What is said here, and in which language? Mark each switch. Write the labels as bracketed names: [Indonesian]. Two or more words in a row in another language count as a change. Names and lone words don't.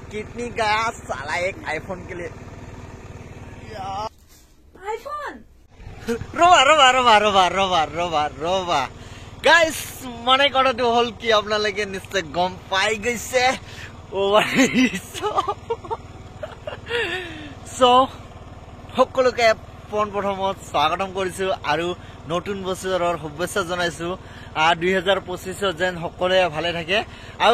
[Hindi] किडनी गया साला एक आईफोन के लिए आईफोन रोवा रोवा रोवा रोवा [Assamese] रोवा रोवा रोवा गाइस मने কথাটো হল কি আপোনালোকে নিশ্চয় গম পাই গৈছে সো সকলোকে প্ৰথমত স্বাগতম কৰিছো আৰু নতুন বছৰৰ শুভেচ্ছা জনাইছো 2025 যেন সকলোৱে ভালে থাকে আৰু